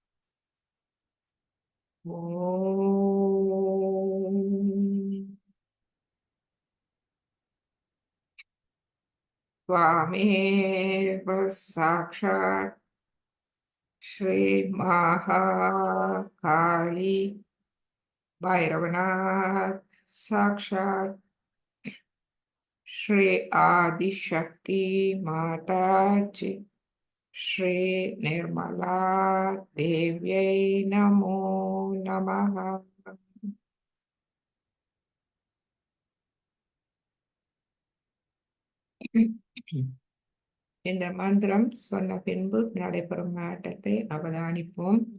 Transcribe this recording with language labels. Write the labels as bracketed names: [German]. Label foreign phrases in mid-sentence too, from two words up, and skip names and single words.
[Sanskrit] ஓம் त्वामेव साक्षात् श्री महाकाली भैरवनाथ साक्षात् श्री आदिशक्ति माताजी श्री निर्मला देव्यै नमो नमः. [Tamil] இந்த மந்திரம் சொன்ன பின்பு நடைபெறும் மாற்றத்தை அவதானிப்போம்.